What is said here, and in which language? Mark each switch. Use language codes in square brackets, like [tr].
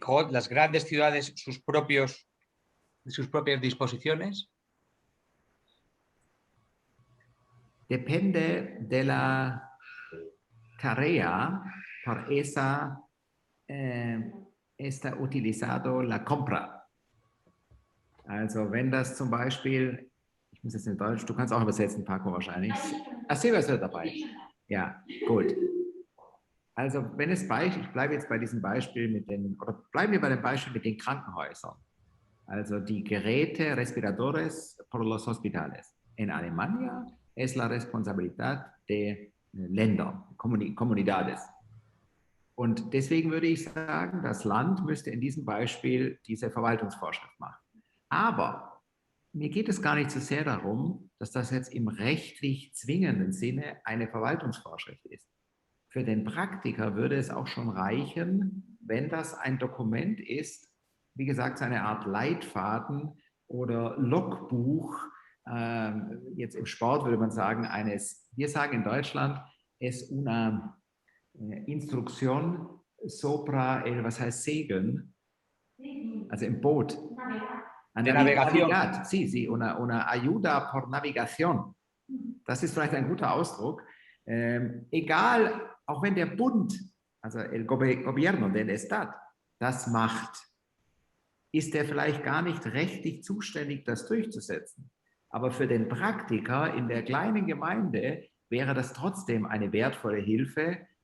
[es] ¿Las grandes ciudades sus propias disposiciones? Depende de la tarea por esa está utilizado la compra. [de] Also wenn das zum Beispiel, ich muss jetzt in Deutsch, du kannst auch übersetzen, Paco, wahrscheinlich. Silvia ist dabei. Ja, gut. Also wenn es ich bleibe jetzt bei diesem Beispiel bleiben wir bei dem Beispiel mit den Krankenhäusern. Also die Geräte, [es] respiradores por los hospitales. En Alemania es la responsabilidad de Länder, Comunidades. [de] Und deswegen würde ich sagen, das Land müsste in diesem Beispiel diese Verwaltungsvorschrift machen. Aber mir geht es gar nicht so sehr darum, dass das jetzt im rechtlich zwingenden Sinne eine Verwaltungsvorschrift ist. Für den Praktiker würde es auch schon reichen, wenn das ein Dokument ist, wie gesagt, eine Art Leitfaden oder Logbuch. Jetzt im Sport würde man sagen, wir sagen in Deutschland, [es] es una instrucción [de] was heißt segeln? Also im Boot. [es] Navigación. Sí, una ayuda por navigación. [de] Das ist vielleicht ein guter Ausdruck. Egal, auch wenn der Bund, also [es] el gobierno del Estado, [de] das macht, ist er vielleicht gar nicht rechtlich zuständig, das durchzusetzen. Aber für den Praktiker in der kleinen Gemeinde wäre das trotzdem eine wertvolle Hilfe.